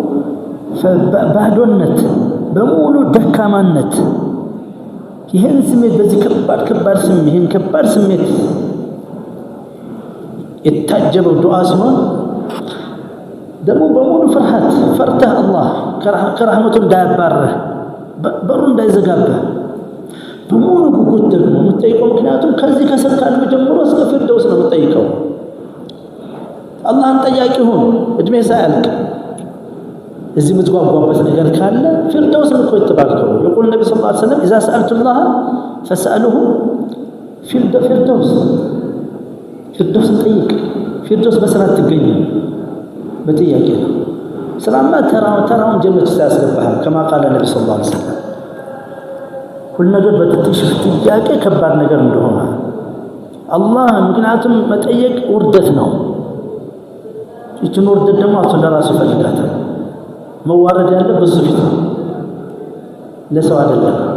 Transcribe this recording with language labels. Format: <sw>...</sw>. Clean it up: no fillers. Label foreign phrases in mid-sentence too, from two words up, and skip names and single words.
<am>ባዶነት በሙሉ ደካማነት ይሄን ስሜት በዚህ ከባድ ስሜት የታጀበው ዱዓ ሲሆን ደግሞ በሙሉ ፈርተህ አላህ ከረህመቱ እንዳያባርህ በሩ እንዳይዘጋብህ በሙሉ ጉጉት ደግሞ የምትጠይቀው ምክንያቱም ከዚህ ከስር ካለው ጀምሮ እስከ ፊርደውስ ነው የምትጠይቀው። አላህን ጠያቂ ሁን እድሜ ሳያልቅ። እዚህ የምትጓጓበት ነገር ካለ ፊርደውስ ነው እኮ የተባልከው።</am> <ar>يقول النبي صلى الله عليه وسلم إذا سألتم الله فاسألوه</ar> <am>ፊርደውስ ጠይቅ። ፊርደውስ በስራ ትገኝ በጥያቄ ነው። ስራማ ተራውን ጀነት ያስገባሃል።</am> <ar>كما قال النبي صلى الله عليه وسلم</ar> <am>ሁሉ ነገር በትንሽ ጥያቄ ከባድ ነገር እንደሆነ አላህ ምክንያቱም መጠየቅ ውርደት ነው። ይችን ውርደት ደግሞ አቶ ለራሱ ይፈልጋታል። መዋረድ ያለ በሱ ፊት ነው፣ ለሰው አይደለም።</am>